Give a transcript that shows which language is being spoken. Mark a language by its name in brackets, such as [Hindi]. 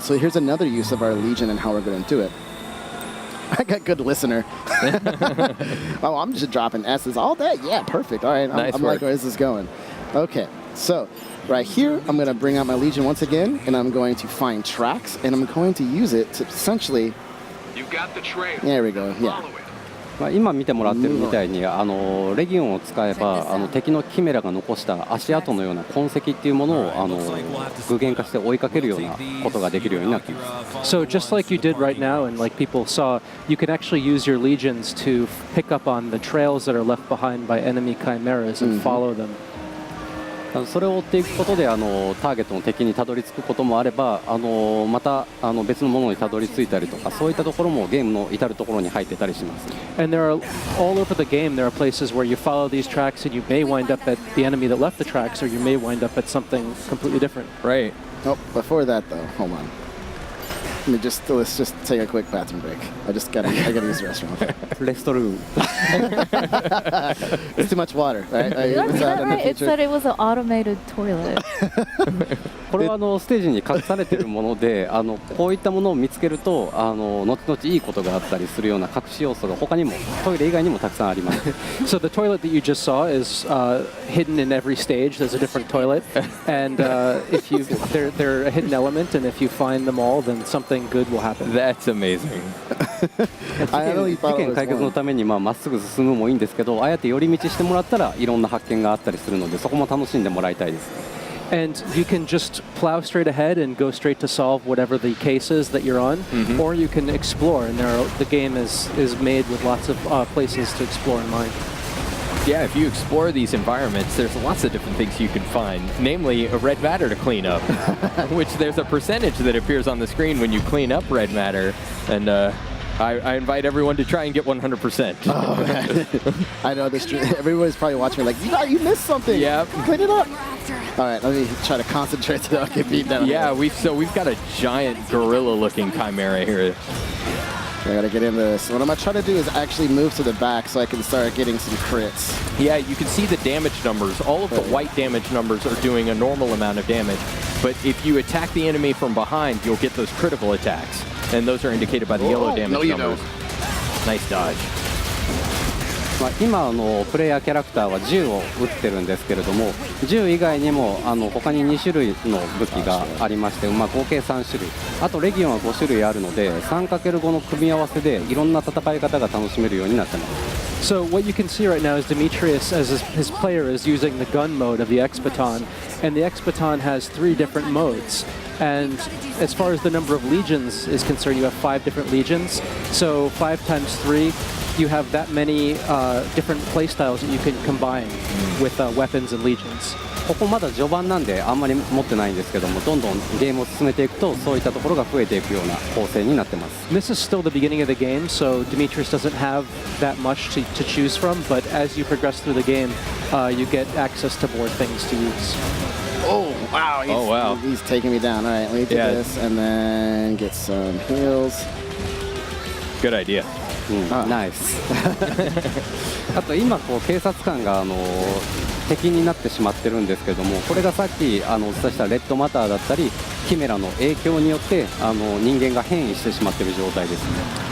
[English] And so here's another use of our Legion and how we're going to do it. I got good listener. Oh, I'm just dropping S's all day. Yeah, perfect. All right, I'm like, where is this going? Okay, so right here, I'm going to bring out my Legion once again, and I'm going to find tracks, and I'm going to use it to essentially... You got the trail. There we go, yeah. Follow it. [Japanese] 今見てもらってるみたいにレギオンを使えば敵のキメラが残した足跡のような痕跡っていうものを具現化して追いかけるようなことができるようになっています。 [English] So just like you did right now, and like people saw, you can actually use your legions to pick up on the trails that are left behind by enemy chimeras and follow them. [Japanese] それを追っていくことでターゲットの敵にたどり着くこともあればまた別のものにたどり着いたりとかそういったところもゲームの至るところに入ってたりします。 [English] And there are all over the game. There are places where you follow these tracks, and you may wind up at the enemy that left the tracks, or you may wind up at something completely different. Right. Oh, before that though, hold on. Let's just take a quick bathroom break. I gotta use the restroom. レストルーム It's too much water, right? Did I read that right? It said it was an automated toilet. [Japanese] これはステージに隠されているものでこういったものを見つけると後々いいことがあったりするような隠し要素が他にもトイレ以外にもたくさんあります。 [English] So the toilet that you just saw is hidden in every stage. There's a different toilet, and if you they're a hidden element, and if you find them all, then something good will happen. That's amazing. [Japanese] 事件解決のためにまっすぐ進むもいいんですけどああやって寄り道してもらったらいろんな発見があったりするのでそこも楽しんでもらいたいです。 [English] And you can just plow straight ahead and go straight to solve whatever the case is that you're on, or you can explore. And the game is made with lots of places to explore in mind. Yeah, if you explore these environments, there's lots of different things you can find, namely a red matter to clean up, which there's a percentage that appears on the screen when you clean up red matter, and I invite everyone to try and get 100%. Oh, man. I know this. Everybody's probably watching me like, you missed something. Yep. Clean it up. All right, let me try to concentrate so I don't get beat down. Yeah, we've got a giant gorilla-looking Chimera here. I gotta get in this. What I'm gonna try to do is actually move to the back so I can start getting some crits. Yeah, you can see the damage numbers. All of the white damage numbers are doing a normal amount of damage. But if you attack the enemy from behind, you'll get those critical attacks. And those are indicated by the yellow damage no, you numbers. don't. Nice dodge. [Japanese] 今プレイヤーキャラクターは銃を撃ってるんですけれども、銃以外にも他に2種類の武器がありまして、合計3種類、あとレギオンは5種類あるので 3×5 の組み合わせでいろんな戦い方が楽しめるようになってます。 [English] So what you can see right now is Demetrius, as his player, is using the gun mode of the X-Baton, and the X-Baton has 3 different modes. And as far as the number of legions is concerned, you have 5 different legions. So 5 times 3, you have that many different playstyles that you can combine with weapons and legions. [Japanese] ここまだ序盤なんであんまり持ってないんですけども、どんどんゲームを進めていくとそういったところが増えていくような構成になってます。 [English] This is still the beginning of the game, so Demetrius doesn't have that much to choose from, but as you progress through the game, you get access to more things to use. Oh, wow. He's taking me down. All right, let me do this and then get some heals. Good idea. ナイス。 [Japanese] あと今警察官が敵になってしまってるんですけども、これがさっきお伝えしたレッドマターだったりキメラの影響によって人間が変異してしまってる状態ですね。